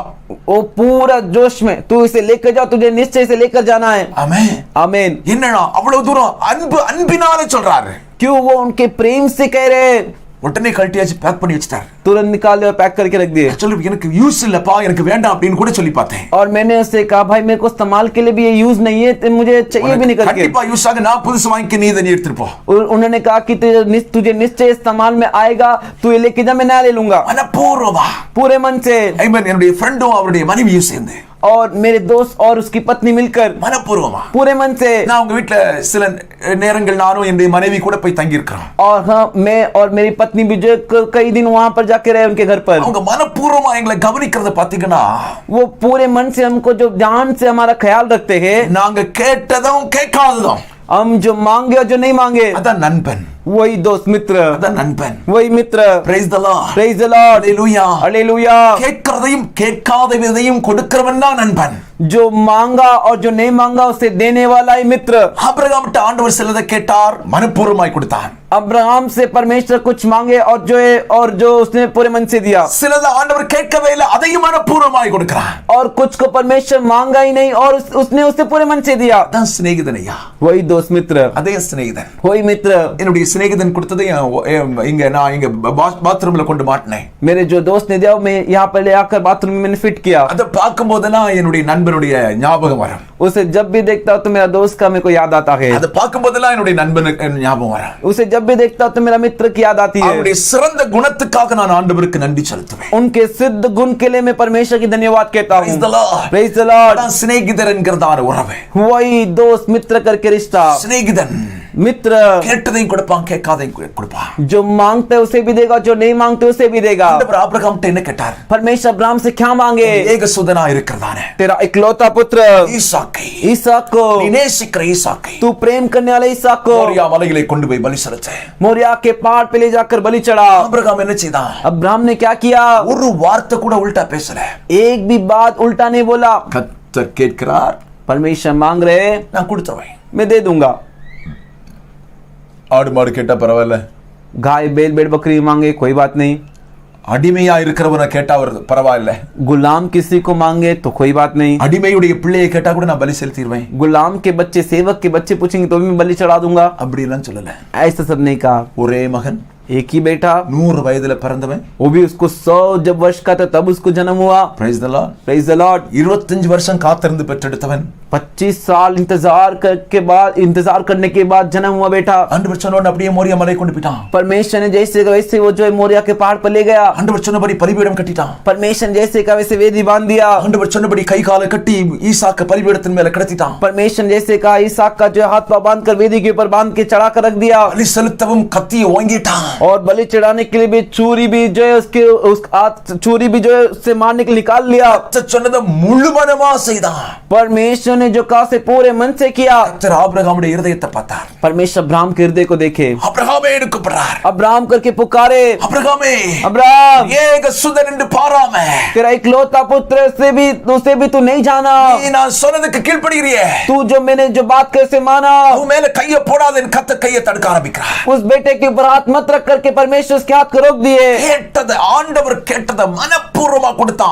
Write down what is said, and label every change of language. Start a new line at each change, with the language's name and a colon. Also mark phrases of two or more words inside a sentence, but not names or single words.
Hindi: वो पूरा जोश में, तू इसे लेकर जाओ, तुझे निश्चय से लेकर जाना है.
Tamil: ஆமென்
Hindi: आमीन.
Tamil: என்னடா அவ்வளவு தூரம் அன்பினால சொல்றாரு.
Hindi: क्यों? वो उनके प्रेम से कह रहे हैं.
Tamil: உடனே கழட்டியாச்சு பேக் பண்ணி வச்சிட்டார்.
Hindi: तुरंत निकाले और पैक करके रख दिए.
Tamil: சொல்லு எனக்கு யூஸ் இல்லப்பா, எனக்கு வேண்டாம் அப்படின்னு கூட சொல்லி பார்த்தேன்.
Hindi: और मैंने उससे कहा भाई मेरे को इस्तेमाल के लिए भी ये यूज नहीं है, तो मुझे चाहिए भी नहीं करके.
Tamil: கண்டிப்பா யூஸ் ஆக நான் புதுசு வாங்கி நீ இதை நீ எடுத்துட்டு போ.
Hindi: उन्होंने कहा कि तुझे निश्चय इस्तेमाल में आएगा, तू ये लेके जा, मैं नया ले लूंगा.
Tamil: மனப்பூர்வமா,
Hindi: पूरे मन से.
Tamil: ஐமன் என்னுடைய ஃப்ரெண்டும் அவருடைய மனைவியும் சேர்ந்து,
Hindi: और मेरे दोस्त और उसकी पत्नी मिलकर,
Tamil: மனப்பூர்வமா,
Hindi: पूरे मन से.
Tamil: நான் உங்க வீட்ல சில நேரங்கள் நானும் என்னுடைய மனைவி கூட போய் தங்கி இருக்கிறோம்.
Hindi: और हाँ, मैं और मेरी पत्नी भी जो कई दिन वहां पर जाके रहे उनके घर पर.
Tamil: அவங்க மனப்பூர்வமா எங்களை கவனிக்கிறத பாத்தீங்கன்னா,
Hindi: वो पूरे मन से हमको जो ध्यान से हमारा ख्याल रखते हैं.
Tamil: நாங்க கேட்டதும் கேட்காததும்,
Hindi: हम जो मांगे और जो नहीं मांगे,
Tamil: அதான் நண்பன்,
Hindi: वही दोस्त मित्र,
Tamil: அதான் நண்பன்.
Hindi: वही मित्र.
English: Praise the Lord. Praise the Lord. Hallelujah. Hallelujah.
Tamil: கேட்கிறதையும் கேட்காததையும் கொடுக்கிறவன் தான் நண்பன்.
Hindi: जो मांगा और जो नहीं मांगा उसे देने वाला ही मित्र.
Tamil: ஆபிரகாம்ட்ட ஆண்டவர் சிலதை கேட்டார், மனப்பூர்வமாய் கொடுத்தான்.
Hindi: अब्राहम से परमेश्वर कुछ मांगे और जो उसने पूरे मन से दिया.
Tamil: சிலதை ஆண்டவர் கேட்கவே இல்லை, அதையும் மனப்பூர்வமாய் கொடுக்கிறான்.
Hindi: और कुछ को परमेश्वर मांगा ही नहीं और उसने उसे पूरे मन से दिया.
Tamil: அதான் சிநேகிதன் ஐயா,
Hindi: वही दोस्त मित्र,
Tamil: அதே சிநேகிதன்.
Hindi: वही मित्र.
Tamil: என்னுடைய சிநேகிதன் கொடுத்ததை இங்க நான் இங்க பாத்ரூம்ல கொண்டு மாட்டினேன்.
Hindi: मेरे जो दोस्त ने दिया मैं यहाँ पर ले आकर बाथरूम में मैंने फिट किया.
Tamil: அதை பார்க்கும் போதெல்லாம் என்னுடைய நண்பனுடைய ஞாபகம் வரும்.
Hindi: उसे जब भी देखता हूँ तो मेरा दोस्त का मेरे को याद आता है.
Tamil: அதை பார்க்கும் போதெல்லாம் என்னுடைய நண்பனுக்கு ஞாபகம் வரும்.
Hindi: उसे जब भी देखता हूँ तो मेरा मित्र की याद आती है.
Tamil: அவருடைய சிறந்த குணத்துக்காக நான் ஆண்டவருக்கு நன்றி செலுத்துவேன்.
Hindi: उनके सिद्ध गुण के लिए मैं परमेश्वर की धन्यवाद कहता हूँ.
English: Praise the Lord. Praise the Lord.
Tamil: அதான் சிநேகிதர் என்கிறதான உறவு.
Hindi: वही दोस्त मित्र करके रिश्ता.
Tamil: சிநேகிதன்
Hindi: मित्र
Tamil: கேட்டதையும் கொடுப்பான், கேட்காதையும் கொடுப்பான்.
Hindi: जो मांगते उसे भी देगा, जो नहीं मांगते उसे भी देगा.
Tamil: ஆண்டவர் ஆபிரகாம்ட்ட என்ன கேட்டார்?
Hindi: परमेश्वर अब्राहम से क्या मांगे?
Tamil: ஏகசுதனா இருக்கிறதானே
Hindi: तेरा इकलौता पुत्र
Tamil: ஈசாக்கை,
Hindi: ईसाक को,
Tamil: நீ நேசிக்கிற ஈசாக்கை
Hindi: तू प्रेम करने वाला ईसाक को
Tamil: மோரியா மலையிலே கொண்டு போய் பலி செலுத்த.
Hindi: मोरिया के पहाड़ पे ले जाकर बलि चढ़ा.
Tamil: ஆபிரகாம் என்ன செய்தான்?
Hindi: अब्राहम ने क्या किया?
Tamil: ஒரு வார்த்தை கூட உல்டா பேசல.
Hindi: एक भी बात उल्टा नहीं बोला.
Tamil: கர்த்தர் கேட்கிறார்,
Hindi: परमेश्वर मांग रहे,
Tamil: நான் கொடுத்துறேன்.
Hindi: मैं दे दूंगा.
Tamil: ஆடு மாடு கேட்டா பரவாயில்ல,
Hindi: गाय बैल भेड़ बकरी मांगे कोई बात नहीं.
Tamil: அடிமையா இருக்கிறவனை கேட்டா பரவாயில்ல,
Hindi: गुलाम किसी को मांगे तो कोई बात नहीं,
Tamil: அடிமையுடைய பிள்ளையை கேட்டா கூட நான் பலி செலுத்திடுவேன்,
Hindi: गुलाम के बच्चे सेवक के बच्चे पूछेंगे तो भी मैं बलि चढ़ा दूंगा,
Tamil: அப்படி எல்லாம் சொல்லல.
Hindi: ऐसा सब नहीं कहा.
Tamil: ஒரே மகன்,
Hindi: एक ही बेटा,
Tamil: 100 வயதுல பிறந்தவன்,
Hindi: वो भी उसको 100 जब वर्ष का था तब उसको जन्म हुआ.
English: Praise the Lord. Praise the Lord.
Tamil: 25 வருஷம் காத்திருந்து பெற்றெடுத்தவன்,
Hindi: 25 साल इंतजार करने के बाद जन्म हुआ बेटा.
Tamil: ஆண்டவர் சொன்னோன்னு அப்படியே மோரியா மலை கொண்டு போயிட்டான்.
Hindi: परमेश्वर ने जैसे का वैसे वो जो है मोरिया के पहाड़ पर ले गया.
Tamil: ஆண்டவர் சொன்னபடி பலிபீடம் கட்டிட்டான்.
Hindi: परमेश्वर ने जैसे का वैसे वेदी बांध दिया.
Tamil: ஆண்டவர் சொன்னபடி கை காலை கட்டி ஈசாக்க பலிபீடத்தின் மேல கிடத்திட்டான்.
Hindi: परमेश्वर ने जैसे का इसहाक का जो हाथ पांव बांध कर वेदी के ऊपर बांध के चढ़ा कर रख दिया.
Tamil: பலி செலுத்தவும் கத்தியை வாங்கிட்டான்.
Hindi: और बलि चढ़ाने के लिए भी चूरी भी जो है उसके चूरी भी जो है उससे मारने के लिए निकाल लिया.
Tamil: சொன்னதை முழுமனமா செய்தான்.
Hindi: परमेश्वर ने जो कहा से पूरे मन से किया.
Tamil: கர்த்தர் ஆபிரகாமுடைய இருதயத்தை பார்த்தார்.
Hindi: परमेश्वर अब्राहम के हृदय को देखे.
Tamil: அபிரகாமே என்று கூப்பிடுறார்.
Hindi: अब्राहम करके पुकारे.
Tamil: அபிரகாமே,
Hindi: अब्राहम,
Tamil: ஏக சுதன் என்று பாராம,
Hindi: तेरा इकलौता पुत्र से भी तू नहीं जाना.
Tamil: நீ நான் சொன்னதுக்கு கீழ்ப்படிகிறியே,
Hindi: तू जो मैंने जो बात कैसे माना,
Tamil: அவன் மேல கையை போடாதேன்னு கர்த்தர் கையை தடுக்க ஆரம்பிக்கிறார்.
Hindi: उस बेटे के ऊपर हाथ मत रख करके परमेश्वर उसके हाथ को रोक दिए.
Tamil: கேட்டதை ஆண்டவர் கேட்டதை மனப்பூர்வமா கொடுத்தான்.